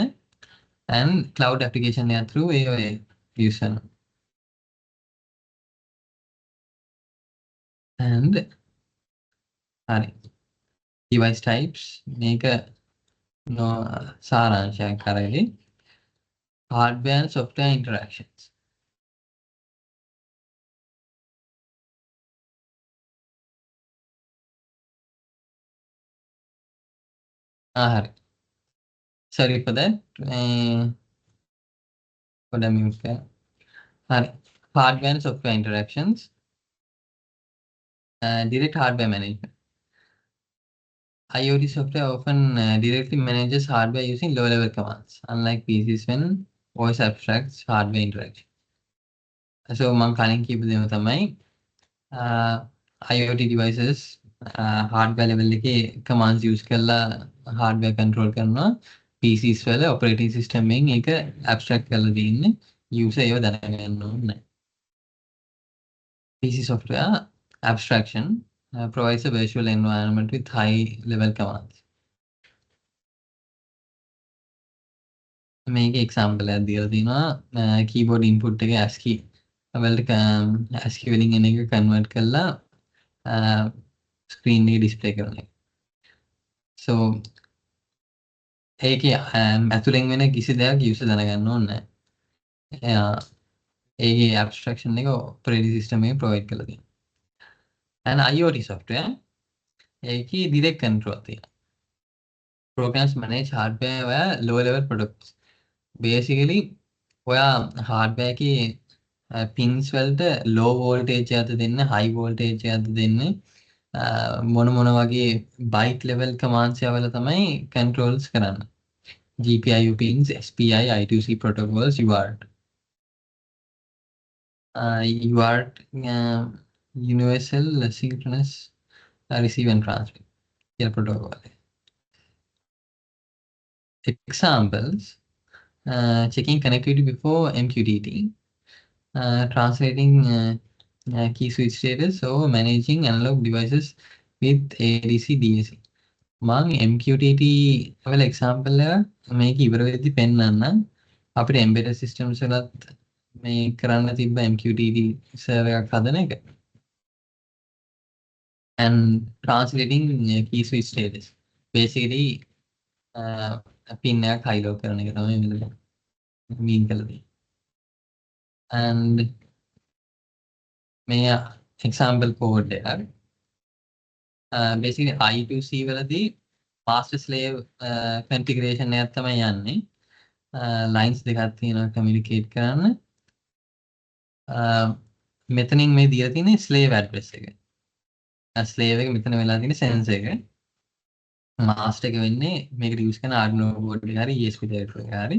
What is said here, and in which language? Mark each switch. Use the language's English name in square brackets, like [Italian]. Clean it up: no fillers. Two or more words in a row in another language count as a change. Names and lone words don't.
[English] and cloud application එක through ඒ use කරනවා. and හරි device types [Sinhala] මේක සාරාංශයක් කරගෙන [English] hardware and software interactions. [Sinhala] හරි. [English] sorry for that. [Sinhala] පොඩ්ඩක් mute කරන්න. හරි. [English] hardware and software interactions. direct hardware management. IoT software often directly manages hardware using low-level commands, unlike PCs when voice abstracts hardware interaction. [Sinhala] So මම කලින් කියපු දේම තමයි [English] IoT devices hardware level [Sinhala] එකේ [English] commands use [Sinhala] කරලා [English] hardware control [Sinhala] කරනවා. PCs වල [English] operating system [Sinhala] එකෙන් ඒක abstract කරලා දෙන්නේ. user ඒව දැනගන්න ඕනේ. [English] PC software abstraction provides a virtual environment with high-level commands. [Sinhala] මේකේ example එකක් දීලා තිනවා [English] keyboard input [Sinhala] එක ASCII වලට ASCII වලින් එන එක convert කරලා screen එකේ display කරන එක. So ඒකේ ඇතුලෙන් වෙන කිසි දෙයක් user දැනගන්න ඕනේ නැහැ. ඒකේ abstraction එක [English] operating system [Sinhala] එකේ provide කරලා තියෙනවා. [English] and IoT software ඒකේ direct control තියෙනවා. programs manage hardware via low level protocols. [Sinhala] Basically ඔයා hardware එකේ pins වලට [English] low voltage [Sinhala] එකක්ද දෙන්න, [English] high voltage [Sinhala] එකක්ද දෙන්න මොන වගේ [English] byte level commands [Sinhala] යවල තමයි controls කරන්න. [English] GPIO pins, SPI, I2C protocols, UART. UART universal synchronous receive and transmit කියලා protocol. Examples: checking connectivity before MQTT, translating key switch status, or managing analog devices with ADC DAC. [Sinhala] මම MQTT වල example එක මේක ඉවර වෙද්දි පෙන්නන්න. අපිට [English] embedded systems [Sinhala] වලත් මේ කරන්න තිබ්බ [English] MQTT server [Sinhala] එකක් හදන එක. [English] and translating key switch status. [Sinhala] Basically pin එකක් [English] high low [Sinhala] කරන එක තමයි මෙතන mean කරලා තියෙන්නේ. [English] and මේ example code එකක් basically I2C වලදී master slave configuration [Sinhala] එකක් තමයි යන්නේ. lines දෙකක් තියෙනවා communicate කරන්න. මෙතනින් මේ දීලා තියෙන්නේ slave address එක. slave එක මෙතන වෙලා තියෙන්නේ sense එක. master එක වෙන්නේ මේකට use කරන Arduino board එක හරි [English] ESP driver [Sinhala] එක හරි.